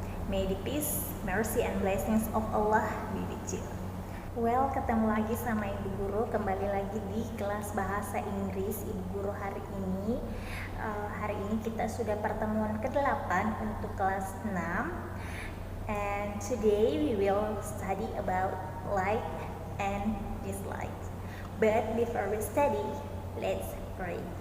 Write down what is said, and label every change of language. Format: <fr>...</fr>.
<en>May the peace, mercy, and blessings of Allah be with you.</en> <id>Well, ketemu lagi sama Ibu Guru, kembali lagi di kelas bahasa Inggris Ibu Guru hari ini. Hari ini kita sudah pertemuan ke-8 untuk kelas 6.</id> <en>And today we will study about like and dislike. But before we study, let's pray.</en>